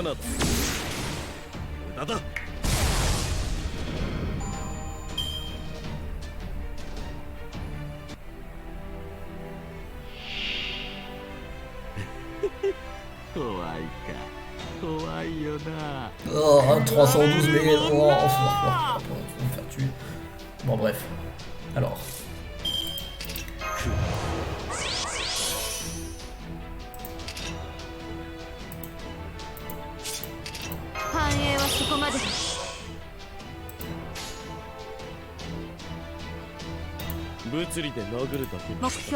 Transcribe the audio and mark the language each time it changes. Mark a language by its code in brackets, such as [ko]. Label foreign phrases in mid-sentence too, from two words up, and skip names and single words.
[ja] 罠だ。無駄だ。怖いか。怖いよな。 [fr] Oh, 312 000. Oh, on va me faire tuer. Bon, bref. Alors. [ja] 繁栄はそこまでだ。物理で殴るだけの戦いじゃん。